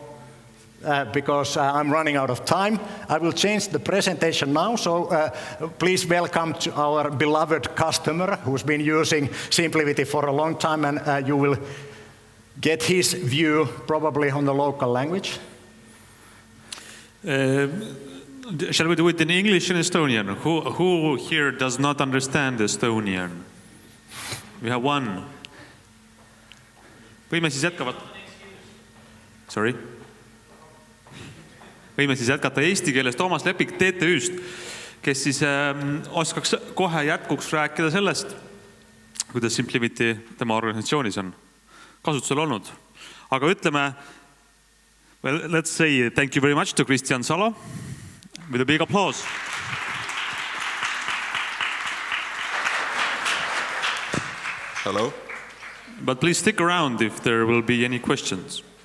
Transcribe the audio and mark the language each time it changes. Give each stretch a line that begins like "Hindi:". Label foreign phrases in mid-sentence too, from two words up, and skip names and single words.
English: Because I'm running out of time. I will change the presentation now, so please welcome to our beloved customer who's been using SimpliVity for a long time, and you will get his view probably on the local language. Shall we do it in English and Estonian? Who here does not understand Estonian? We have one.
Estonian: Võime siis jätkata.
English: Sorry?
Estonian: Võime siis jätkata eesti keeles Toomas Lepik TTÜ-st, kes siis oskaks kohe jätkuks rääkida sellest, kuidas SimpliVity tema organisatsioonis on kasutusel olnud. Aga ütleme,
English: well, let's say thank you very much to Kristian Salo with a big applause. Hello. But please stick around if there will be any questions.